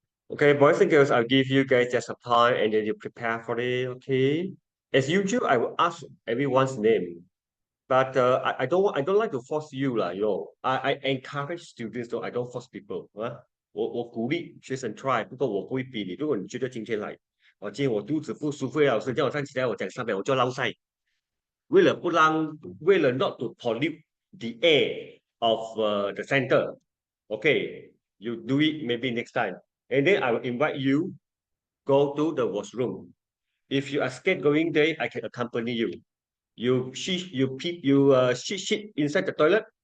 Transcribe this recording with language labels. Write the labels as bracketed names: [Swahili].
[English] Okay, boys and girls, I'll give you guys just some time and then you prepare for it, okay? As usual, I will ask everyone's name. But I don't like to force you lah, I encourage students though, I don't force people 啊。 [Chinese] 我鼓励学生 try，不过我不会逼你。如果你觉得今天来，今天我肚子不舒服，老师叫我站起来，我讲3秒我就落赛。 [English] 为了 not to pollute the air of the center, okay, you do it maybe next time, and then I will invite you go to the washroom. If you are scared going there, I can accompany you. You shit inside the toilet.